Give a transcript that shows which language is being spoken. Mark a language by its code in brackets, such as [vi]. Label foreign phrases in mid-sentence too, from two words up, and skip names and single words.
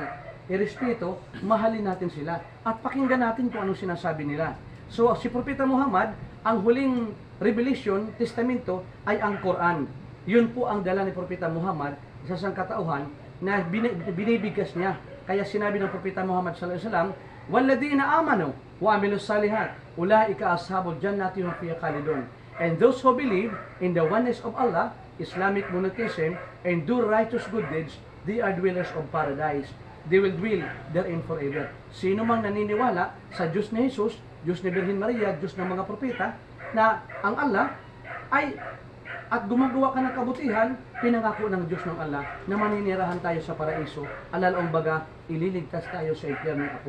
[tl] Irespeto, mahalin natin sila, at pakinggan natin kung anong sinasabi nila. So si propeta Muhammad, ang huling revelation, testamento, ay ang Quran. Yun po ang dala ni propeta Muhammad sa sangkatauhan na binibigkas niya. Kaya sinabi ng propeta Muhammad [ar] صلى الله عليه وسلم, وَالَّذِينَ آمَنُوا وَعَمِلُوا الصَّالِحَاتِ أُولَٰئِكَ أَصْحَابُ الْجَنَّةِ هُمْ فِيهَا خَالِدُونَ. [en] And those who believe in the oneness of Allah, Islamic monotheism, and do righteous good deeds, they are dwellers of paradise. They will dwell therein forever. [tl] Sino mang naniniwala sa Diyos ni Jesus, Diyos ni Birhen Maria, Diyos ng mga propeta, na ang Allah ay at gumagawa ka ng kabutihan, pinangako ng Diyos ng Allah na maninirahan tayo sa paraiso, alalaong baga, ililigtas tayo sa impyernong apoy.